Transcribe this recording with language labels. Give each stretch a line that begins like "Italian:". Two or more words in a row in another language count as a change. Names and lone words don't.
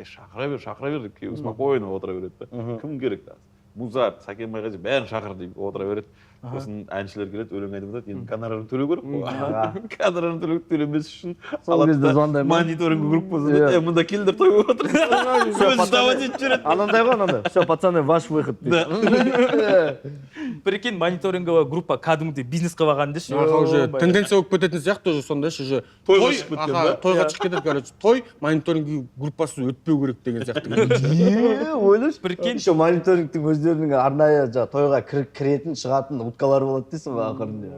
Kazakh: Шақыра бер деп күйеуі спокойно отыра береді. Кім керек? Музарт, Сәкен Майғазы бәрін шақыр деп отыра береді. Сосын әншілер келеді, өлең айтып жатады, енді гонорарын төлеу керек қой. Гонорарын төлемес үшін
Russian: мониторинговая группасы.
Kazakh: Мұнда келдер той болып отыр. Сөз давать етіп жүреді. Анандай ғой, анандай.
Russian: Все, пацаны, ваш выход дейді.
Kazakh: Прикинь,
Russian: мониторинговая группа
Kazakh: кәдімгідей бизнес қылған деші. Уже тенденция болып кететін сияқты, уже сондай уже тойға шығып кетеді, короче. Той
Russian: мониторинговая группасы
Kazakh: өтпеу керек деген сияқты. Ойлашы. Прикинь, еще мониторингтің өздерінің арнайы тойға кіретін, шығатын уткалар болады дейсің ба ақырында.